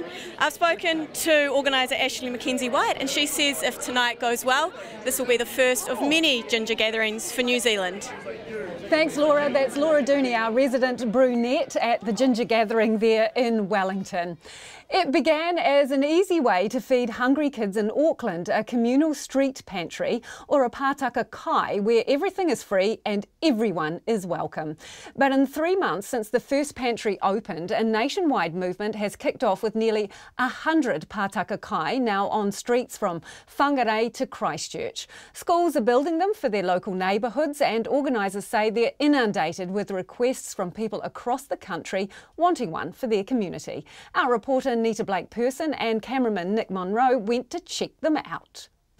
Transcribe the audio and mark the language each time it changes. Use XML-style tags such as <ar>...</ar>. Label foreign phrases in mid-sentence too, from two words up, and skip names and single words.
<en>I've spoken to organiser Ashley Mackenzie-White, and she says if tonight goes well, this will be the first of many Ginger Gatherings for New Zealand. Thanks, Laura. That's Laura Dooney, our resident brunette at the Ginger Gathering there in Wellington. It began as an easy way to feed hungry kids in Auckland, a communal street pantry or a</en> <mi>pātaka kai</mi> <en>where everything is free and everyone is welcome. But in 3 months since the first pantry opened, a nationwide movement has kicked off with nearly 100</en> <mi>pātaka kai</mi> <en>now on streets from Whangarei to Christchurch. Schools are building them for their local neighbourhoods, and organisers say they're inundated with requests from people across the country wanting one for their community. Our reporter Nita Blake-Person and cameraman Nick Monroe went to check them out.</en>